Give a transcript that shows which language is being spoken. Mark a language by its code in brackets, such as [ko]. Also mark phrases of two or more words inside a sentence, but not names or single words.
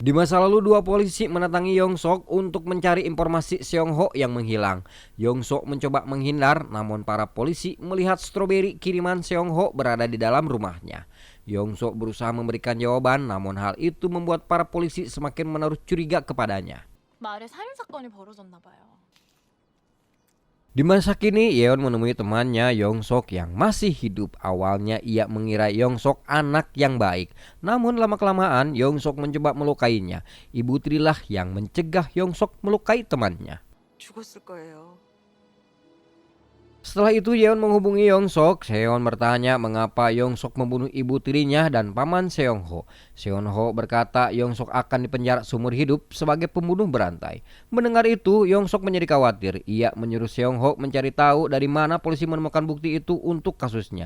[id] Di masa lalu dua polisi mendatangi Yong Sok untuk mencari informasi Seong Ho yang menghilang. Yong Sok mencoba menghindar, namun para polisi melihat stroberi kiriman Seong Ho berada di dalam rumahnya. Yong Sok berusaha memberikan jawaban, namun hal itu membuat para polisi semakin menaruh curiga kepadanya. [ko] 마을에 살인 사건이 벌어졌나 봐요. [id] Di masa kini, Yeon menemui temannya Yong Sok yang masih hidup. Awalnya ia mengira Yong Sok anak yang baik. Namun lama-kelamaan Yong Sok mencoba melukainya. Ibu Trilah yang mencegah Yong Sok melukai temannya. [ko] 죽었을 거예요. [id] Setelah itu Yeon menghubungi Yong Sok. Seon bertanya mengapa Yong Sok membunuh ibu tirinya dan paman Seong Ho. Seon Ho berkata Yong Sok akan dipenjara seumur hidup sebagai pembunuh berantai. Mendengar itu Yong Sok menjadi khawatir. Ia menyuruh Seong Ho mencari tahu dari mana polisi menemukan bukti itu untuk kasusnya.